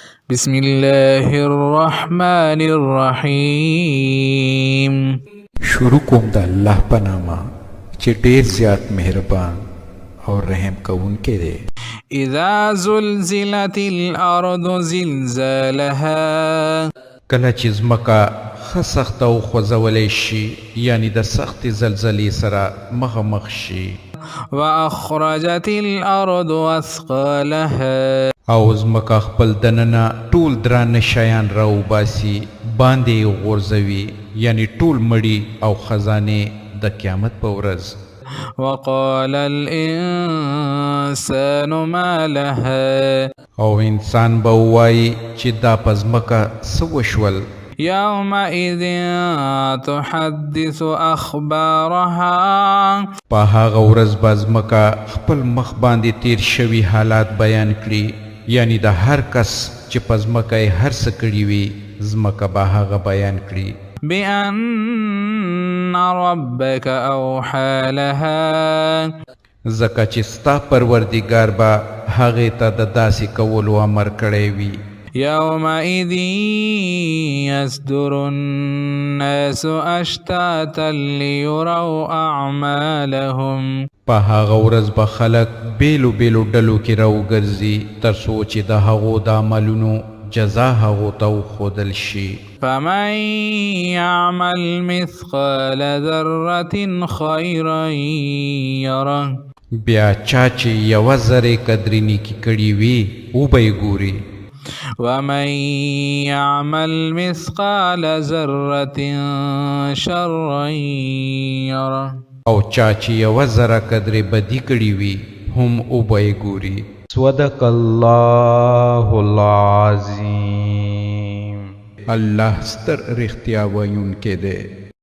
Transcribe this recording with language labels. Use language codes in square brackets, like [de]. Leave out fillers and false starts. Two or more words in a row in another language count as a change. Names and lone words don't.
[ar] بسم الله الرحمن الرحیم. [ps] شروع کوم د الله په نامه چې ډیر زیات مهربان او رحم کوونکی دی. [ar] اذا زلزلت الارض زلزالها، [ps] کله چې ځمکه ښه سخته وخوځولی شي، یعنی د سختې زلزلې سره مخامخ شي. [ar] واخرجت الارض اثقالها، [ps] او ځمکه خپل دننه ټول درانه شیان راوباسي، باندې یې غورځوي، یعنی ټول مړي او خزانې د قیامت په ورځ. [ar] وقال الانسان ما لها، [ps] او انسان به ووایي چې دا په ځمکه څه وشول. [ar] يومئذ تحدث اخبارها، [ps] په هغه ورځ به ځمکه خپل مخ باندې تیر شوي حالات بیان کړي، یعنی د هر کس چې په ځمکه یې هر څه کړي وي، ځمکه به هغه بیان کړي. [ar] بأن ربك أوحى لها، [ps] ځکه چې ستا پروردګار به هغې ته د داسې کولو امر کړی وي. [ar] يومئذ يصدر الناس أشتاتا ليروا أعمالهم، [ps] په هغه ورځ به خلک بیلو بیلو ډلو کې راوګرځي، تر څو چې د هغو د عملونو جزا هغو ته وښودل شي. [ar] فمن يعمل مثقال ذرة خيرا يره، [ps] بیا چا چې یوه ذرې قدرې نیکي کړي وي وبه یې ګوري. [ar] ومن يعمل مثقال ذرة شرا يره، [ps] او چا چې یوه ذره قدرې بدي کړي وي هم وبه یې ګوري. [ar] صدق الله العظیم. [ps] الله ستر رښتیا ویونکی دی.